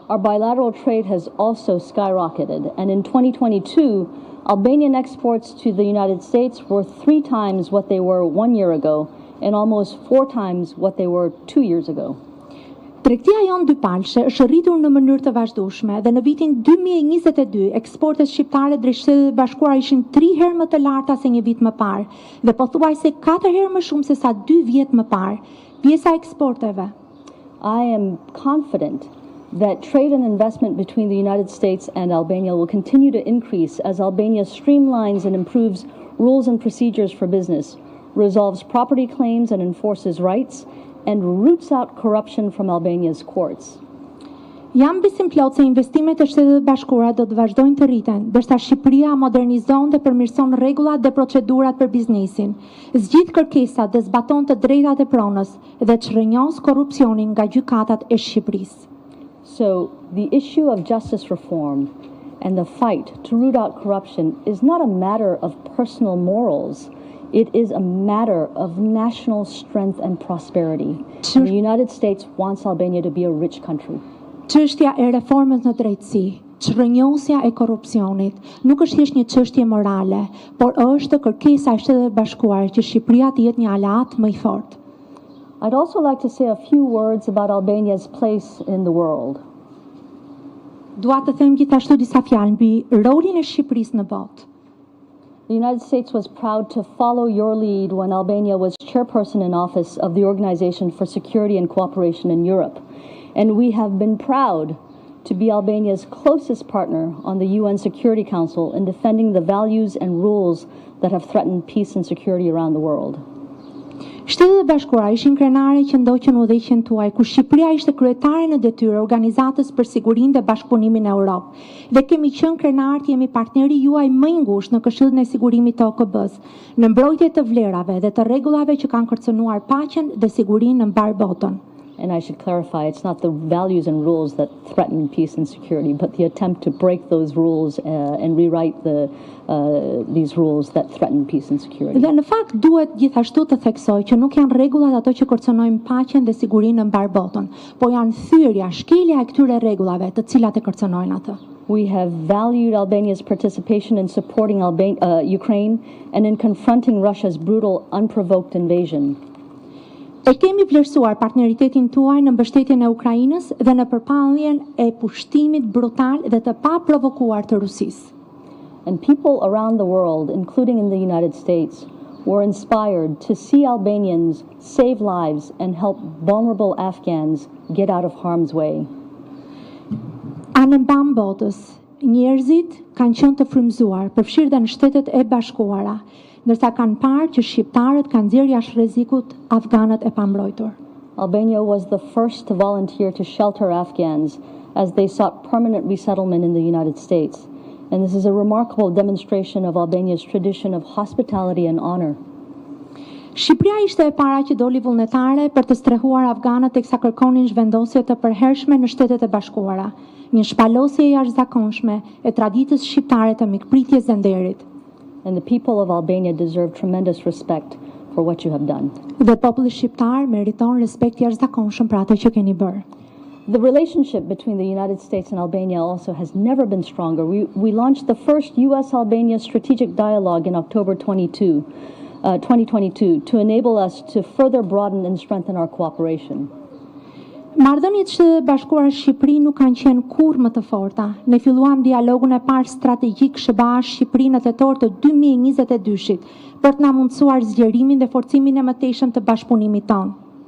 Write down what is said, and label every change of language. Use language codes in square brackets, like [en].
[en] Our bilateral trade has also skyrocketed, and in 2022, Albanian exports to the United States were 3 times what they were 1 year ago, and almost 4 times what they were 2 years ago. [sq] Tregtia jonë dypalshe është rritur në mënyrë të vazhdueshme dhe në vitin 2022 eksportet shqiptare drejt Shteteve të Bashkuara ishin 3 herë më të larta se një vit më parë dhe pothuajse 4 herë më shumë se sa 2 vjet më parë. Pjesa e eksporteve. [en] I am confident that trade and investment between the United States and Albania will continue to increase as Albania streamlines and improves rules and procedures for business, resolves property claims and enforces rights, and roots out corruption from Albania's courts. [sq] Jam besim plot se investimet e Shtetit të Bashkuara do të vazhdojnë të rriten, ndërsa Shqipëria modernizon dhe përmirëson rregullat dhe procedurat për biznesin, zgjidh kërkesat dhe zbaton të drejtat e pronës dhe çrrënjos korrupsionin nga gjykatat e Shqipërisë. [en] So, the issue of justice reform and the fight to root out corruption is not a matter of personal morals. It is a matter of national strength and prosperity. And the United States wants Albania to be a rich country. [sq] Çështja e reformës në drejtësi, çrrënjosja e korrupsionit, nuk është thjesht një çështje morale, por është kërkesa e Shteteve të Bashkuara që Shqipëria të jetë një aleat më I fortë. [en] I'd also like to say a few words about Albania's place in the world. [sq] Dua të them gjithashtu disa fjalë mbi rolin e Shqipërisë në botë. [en] The United States was proud to follow your lead when Albania was chairperson in office of the Organization for Security and Cooperation in Europe. And we have been proud to be Albania's closest partner on the UN Security Council in defending the values and rules that have threatened peace and security around the world. [sq] Shtetet e Bashkuara ishin krenare që ndoqën udhëheqjen tuaj, kur Shqipëria ishte kryetare në detyrë Organizatës për Sigurinë dhe Bashkëpunimin në Europë. Dhe kemi qenë krenar të jemi partneri juaj më i ngushtë në Këshillin e Sigurimit të OKB-s, në mbrojtje të vlerave dhe të rregullave që kanë kërcënuar paqen dhe sigurinë në mbar botën. [en] And I should clarify, it's not the values and rules that threaten peace and security, but the attempt to break those rules and rewrite these rules that threaten peace and security. [sq] Dhe në fakt duhet gjithashtu të theksoj që nuk janë rregullat ato që kërcënojnë paqen dhe sigurinë në mbar botën, po janë thyrja, shkelja e këtyre rregullave të cilat e kërcënojnë atë. [en] We have valued Albania's participation in supporting Ukraine and in confronting Russia's brutal, unprovoked invasion. [sq] E kemi vlerësuar partneritetin tuaj në mbështetjen e Ukrainës dhe në përpalljen e pushtimit brutal dhe të paprovokuar të Rusisë. [en] And people around the world, including in the United States, were inspired to see Albanians save lives and help vulnerable Afghans get out of harm's way. [sq] Anë mban botës, njerëzit kanë qenë të frymëzuar, përfshirë dhe në Shtetet e Bashkuara, ndërsa kanë parë që shqiptarët kanë nxjerrë jashtë rrezikut afganët e pambrojtur. [en] Albania was the first to volunteer to shelter Afghans as they sought permanent resettlement in the United States. And this is a remarkable demonstration of Albania's tradition of hospitality and honor. [sq] Shqipëria ishte e para që doli vullnetare për të strehuar afganët teksa kërkonin zhvendosje të përhershme në Shtetet e Bashkuara, një shpalosje e jashtëzakonshme e traditës shqiptare të mikpritjes dhe nderit. [en] And the people of Albania deserve tremendous respect for what you have done. [sq] Dhe populli shqiptar meriton respekt jashtëzakonshëm për atë që keni bërë. [en] The relationship between the United States and Albania also has never been stronger. We launched the first U.S.-Albania strategic dialogue in October 2022 to enable us to further broaden and strengthen our cooperation. [sq] Marrëdhëniet e Bashkuara Shqipëri nuk kanë qenë kurrë më të forta. Ne filluam dialogun e parë strategjik SHBA-Shqipëri në tetor të 2022-shit për të na mundësuar zgjerimin dhe forcimin e mëtejshëm të bashkëpunimit tonë.